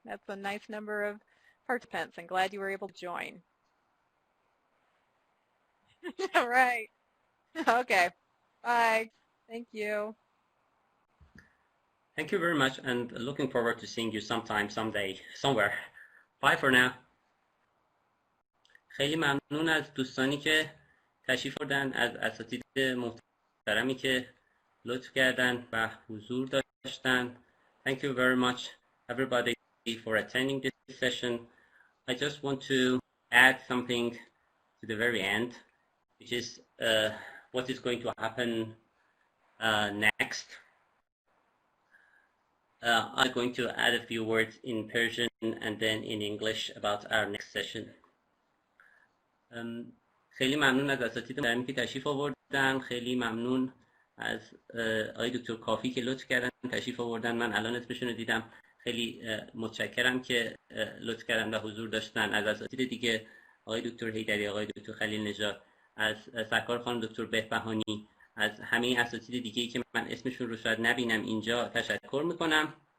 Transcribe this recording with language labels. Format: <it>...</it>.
<en>That's a nice number of participants, and glad you were able to join. All right. Okay. Bye. Thank you. Thank you very much, and looking forward to seeing you sometime, someday, somewhere. Bye for now.</en> <fa>خیلی ممنون از دوستانی که تشریف بردن، از اساتید محترمی که لطف کردن و حضور داشتن.</fa> <en>Thank you very much, everybody, for attending this session. I just want to add something to the very end, which is what is going to happen next. I'm going to add a few words in Persian and then in English about our next session.</en> <fa>خیلی ممنون از اساتید محترمی که تشریف آوردن. خیلی ممنون از آقای دکتر کافی که لطف کردن تشریف آوردن. من الان اسمشون رو دیدم. خیلی متشکرم که لطف کردن و حضور داشتن. از اساتید دیگه آقای دکتر حیدری، آقای دکتر خلیل نژاد، از سرکار خانم دکتر بهبهانی، از همه اساتید دیگه‌ای که من اسمشون رو شاید نبینم اینجا تشکر میکنم.</fa>